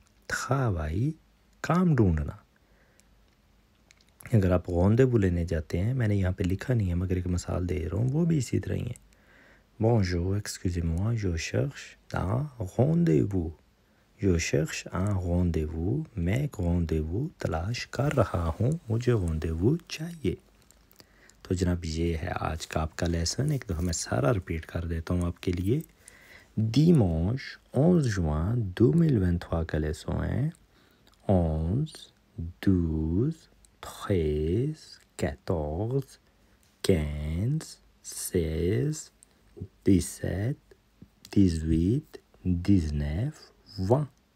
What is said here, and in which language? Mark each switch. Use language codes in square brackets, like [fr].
[hi] travail, काम ढूंढना। अगर आप rendez-vous लेने जाते हैं, मैंने यहाँ पे लिखा नहीं है मगर एक मिसाल दे रहा हूँ, वो भी इसी तरह ही है। [fr] Bonjour, excusez-moi, je cherche un rendez-vous। Je cherche un rendez-vous, [hi] मैं एक rendez-vous तलाश कर रहा हूँ, मुझे rendez-vous चाहिए। तो जनाब ये है आज का आपका लेसन। एक दफ़ा मैं सारा रिपीट कर देता हूँ आपके लिए। [fr] Dimanche 11 juin 2023 [hi] का लेसन है 11, 12, 13, 14, 15, 16, 17, 18, 19, 20।